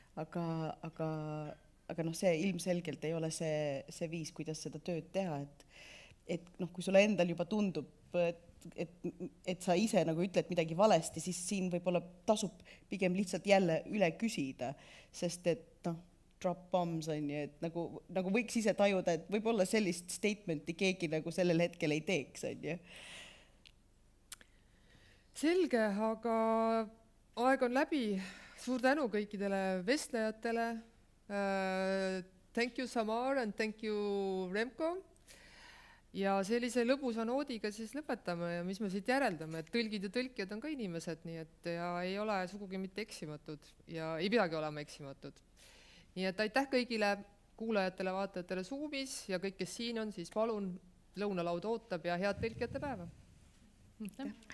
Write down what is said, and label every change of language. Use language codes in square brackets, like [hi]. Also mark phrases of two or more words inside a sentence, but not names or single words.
[et] aga see ilmselgelt ei ole see viis, kuidas seda tööd teha, et kui sulle endal juba tundub, et sa ise nagu ütled midagi valesti, siis siin võib-olla tasub pigem lihtsalt jälle üle küsida, sest et [en] drop bombs [et] on ju, et nagu võiks ise tajuda, et võib-olla sellist statementi keegi nagu sellel hetkel ei teeks, on ju. Selge, aga aeg on läbi. Suur tänu kõikidele vestlejatele. [en] Thank you, Samar, and thank you, Remko. [et] Ja sellise lõbusa noodiga siis lõpetame ja mis me siit järeldame, et tõlgid ja tõlkijad on ka inimesed, nii et ja ei ole sugugi mitte eksimatud ja ei peagi olema eksimatud. Nii et aitäh kõigile kuulajatele, vaatajatele Zoomis ja kõik, kes siin on, siis palun lõunalaud ootab ja head tõlkijate päeva.